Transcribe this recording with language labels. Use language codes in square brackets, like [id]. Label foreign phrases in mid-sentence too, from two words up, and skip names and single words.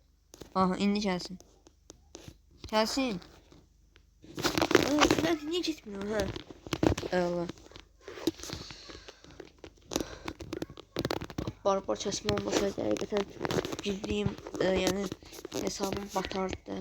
[az] Aha, indi gəlsin. [tr] Gelsin. Ben niye gitmiyorum ha? Allah. Barbar kesme olmasaydı hakikaten girdiğim yani hesabım batardı.